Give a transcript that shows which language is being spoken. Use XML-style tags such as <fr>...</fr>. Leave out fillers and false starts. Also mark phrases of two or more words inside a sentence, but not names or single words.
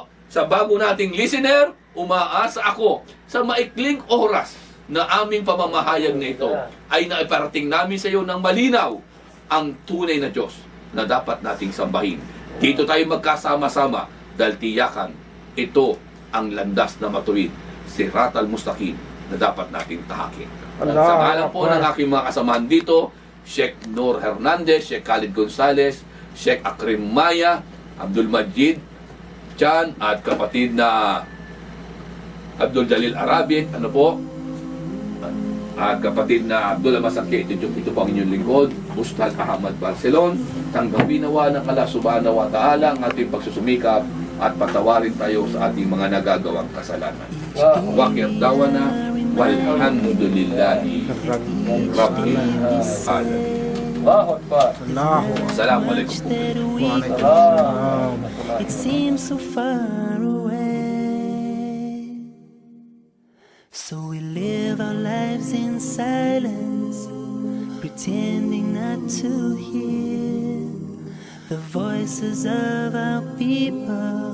<tl>Sa bago nating listener, umaasa ako sa maikling oras na aming pamamahayag na ito ay naiparating namin sa iyo ng malinaw ang tunay na Diyos na dapat nating sambahin. Dito tayo magkasama-sama dahil tiyakan ito ang landas na matuwid,</tl> <ar>صراط المستقيم,</ar> <tl>na dapat nating tahakin. Sa ngalan po ng aking mga kasamahan dito, Sheikh Nur Hernandez, Sheikh Khalid Gonzalez, Sheikh Akrim Maya, Abdul Majid Chan, at kapatid na Abdul Jalil Arabit, at kapatid na Abdullah Masaki, ito po ang inyong lingkod, Ustad Ahmad Barcelon. Tanggapin nawa ng Allah</tl> <ar>سبحانه وتعالى</ar> <tl>ang ating pagsusumikap at patawarin tayo sa ating mga nagagawang kasalanan.</tl> <ar>وآخر دعوانا، والحمد لله رب العالمين. الله أكبر. Assalamualaikum.</ar> <en>It seems so far away. So we live our lives in silence, pretending not to hear the voices of our people.</en>